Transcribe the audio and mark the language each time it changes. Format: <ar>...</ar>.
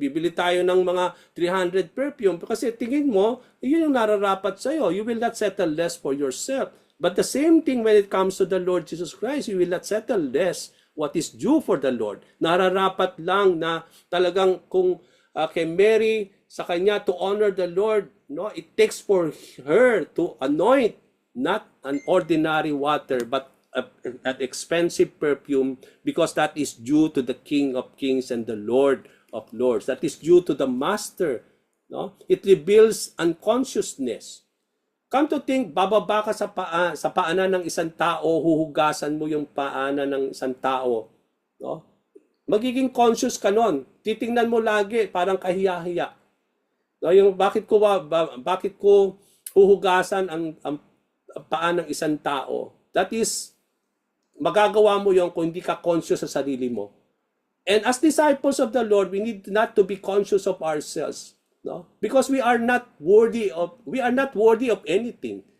<tl>Bibili tayo ng mga 300 perfume kasi tingin mo, yun yung nararapat sa'yo.</tl> <en>You will not settle less for yourself. But the same thing when it comes to the Lord Jesus Christ, you will not settle less what is due for the Lord.</en> <tl>Nararapat lang na talagang kung kay Mary, sa kanya</tl> <en>to honor the Lord, no, it takes for her to anoint not an ordinary water but an expensive perfume, because that is due to the King of Kings and the Lord of Lords. That is due to the Master. No? It reveals unconsciousness. Come to think,</en> <tl>bababa ka sa paanan ng isang tao, huhugasan mo yung paanan ng isang tao. No? Magiging conscious ka nun. Titingnan mo lagi, parang kahiya-hiya. No, yung bakit ko huhugasan ang paa ng isang tao? That is, magagawa mo yon kung hindi ka conscious sa sarili mo.</tl> <en>And as disciples of the Lord, we need not to be conscious of ourselves, no? Because we are not worthy of anything.</en>